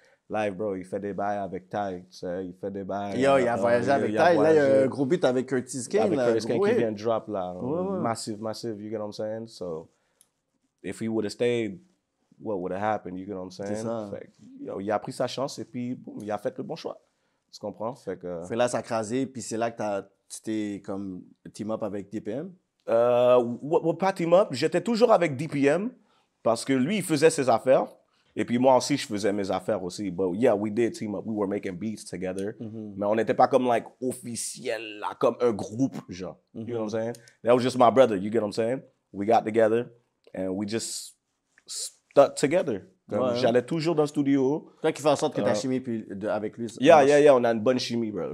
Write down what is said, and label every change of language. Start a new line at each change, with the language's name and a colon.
French: Live, bro, il fait des bails avec Ty, tu sais, il fait des bails. Yo, il a voyagé avec Ty. Là, il y a un gros beat avec Curtis Kane. Avec là, Curtis Kane gros qui hit. vient de drop, là. Ouais.
English: Massive, you get what I'm saying? So, if he would have stayed, what would have happened, you get what I'm saying?
French: C'est ça. Fait que, yo, il a pris sa chance et puis, boum, il a fait le bon choix. Tu comprends? Fait que... Fait là, ça a crasé, puis c'est là que tu t'es comme team up avec DPM. Pas team up, j'étais toujours avec DPM parce que lui, il faisait ses affaires. Et puis moi aussi, je faisais mes affaires aussi.
English: But yeah, we did team up. We were making beats together.
French: Mais on n'était pas comme like officiel, là, comme un groupe, genre.
English: You know what I'm saying? That was just my brother, you get what I'm saying? We got together and we just stuck together.
French: Comme j'allais toujours dans le studio. Toi qui fais en sorte que ta chimie avec lui. Yeah, on a une bonne chimie, bro.